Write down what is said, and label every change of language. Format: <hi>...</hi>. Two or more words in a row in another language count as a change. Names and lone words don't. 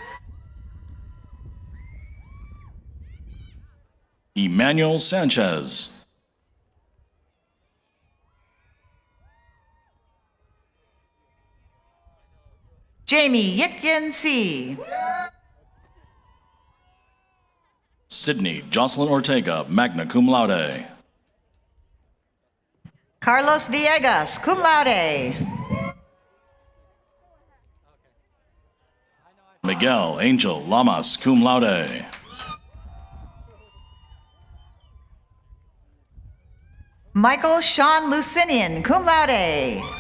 <en>Emmanuel Sanchez. Jamie Yikyen Si. Sydney Jocelyn Ortega,</en> <la>magna cum laude.</la> <en>Carlos Villegas,</en> <la>cum laude.</la> <en>Miguel Angel Lamas,</en> <la>cum laude.</la> <en>Michael Sean Lucinian,</en> <la>cum laude.</la>